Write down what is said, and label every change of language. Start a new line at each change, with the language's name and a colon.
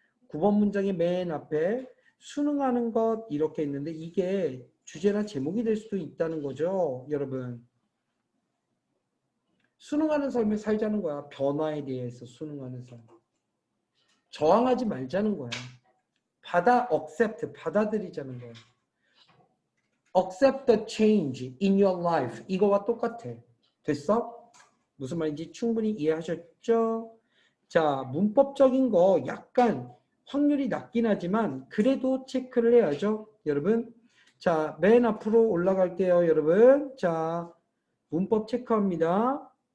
Korean: 9번 문장의 맨 앞에 수능하는 것 이렇게 있는데 이게 주제나 제목이 될 수도 있다는 거죠, 여러분. 수능하는 삶을 살자는 거야. 변화에 대해서 수능하는 삶. 저항하지 말자는 거야. accept, 받아들이자는 거야.
English: Accept the change in your life.
Korean: 이거와 똑같아. 됐어? 무슨 말인지 충분히 이해하셨죠? 자, 문법적인 거 약간 확률이 낮긴 하지만 그래도 체크를 해야죠, 여러분. 자, 맨 앞으로 올라갈게요, 여러분. 자, 문법 체크합니다.